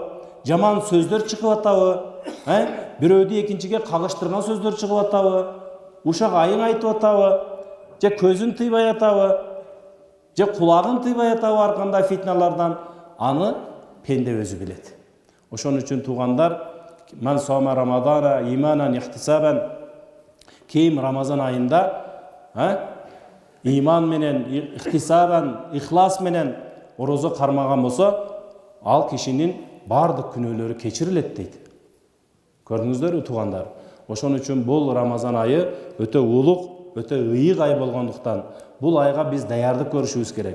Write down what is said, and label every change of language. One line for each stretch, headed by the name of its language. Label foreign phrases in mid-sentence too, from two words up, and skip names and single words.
Kyrgyz: Жаман сөздөр чыгып атабы? Бирөөдү экинчиге кагыштырган сөздөр чыгып атабы? Ушак айың айтып атабы? Же көзүн тыйбай атабы? Же кулагын тыйбай атабы ар кандай фитналардан? Аны пенде өзү билет. Ошон үчүн туугандар,
Arabic: من صام رمضان إيمانا احتسابا,
Kyrgyz: кийим Рамазан айында иман менен, ихтисабан, ихлас менен орозо кармаган болсо, ал кишинин бардык күнөөлөрү кечирилет дейт. Көрдүңүздөрбү туугандар? Ошон үчүн бул Рамазан айы өтө улук, өтө ыйык ай болгондуктан бул айга биз даярдык көрүшүбүз керек.